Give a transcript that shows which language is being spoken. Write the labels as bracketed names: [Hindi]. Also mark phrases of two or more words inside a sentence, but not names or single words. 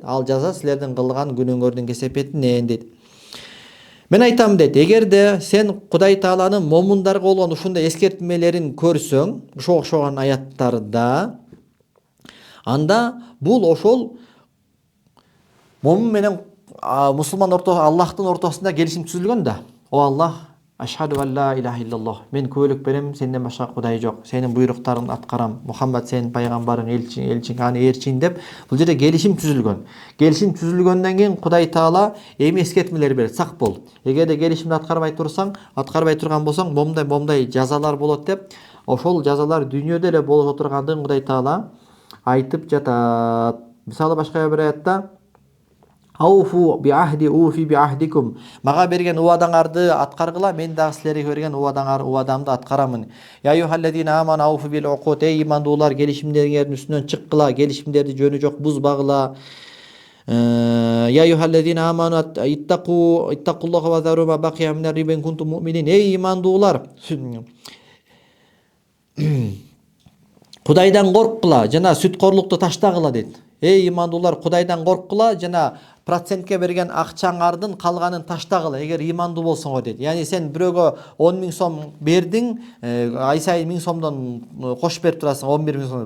[Kyrgyz] Ал жаза силердин кылган күнөөңөрдүн кесепетинен дейт. Мен айтам дейт, эгерде сен Кудай Тааланын момундарга болгон ушундай эскертмелерин көрсөң, ошогон аяттарда, анда бул ошол момун менен мусулман Аллахтын ортосунда келишим түзүлгөн да. [Arabic] يا الله، أشهد أن لا إله إلا الله. [Kyrgyz] Мен күбөлүк берем, сенден башка Кудай жок. Сенин буйруктарыңды аткарам. Мухаммад сенин пайгамбарың, элчиң, аны ээрчин деп бул жерде келишим түзүлгөн. Келишим түзүлгөндөн кийин Кудай Таала эми эскертмелер берет, сак бол. Эгерде келишимди аткарбай турсаң, аткарбай турган болсоң, момундай жазалар болот деп, ошол жазалар дүйнөдө эле боло тургандыгын Кудай Таала айтып жатат. Мисалы башка бир аятта [Arabic] أوفوا بعهدي أوف بعهدكم. [Kyrgyz] Мага берген убадаңарды аткаргыла, мен дагы силерге берген убадамды аткарамын. [Arabic] يا أيها الذين آمنوا أوفوا بالعقود. [Kyrgyz] Эй имандуулар, келишимдердин үстүнөн чыккыла, келишимдерди жөнү жок бузбагыла. [Arabic] يا أيها الذين آمنوا اتقوا الله وذروا ما بقي من الربا إن كنتم مؤمنين. [Kyrgyz] Эй имандуулар, Кудайдан корккула, жана сүткорлукту таштагыла дейт. Эй имандуулар, Кудайдан корккула, жана процентке берген акчаңардын калганын таштагыла, эгер имандуу болсоңор дейт. Яни сен бирөөгө 10 000 сом бердиң, ай сайын 1000 сомдон кош берип турасың, 11 000 сом.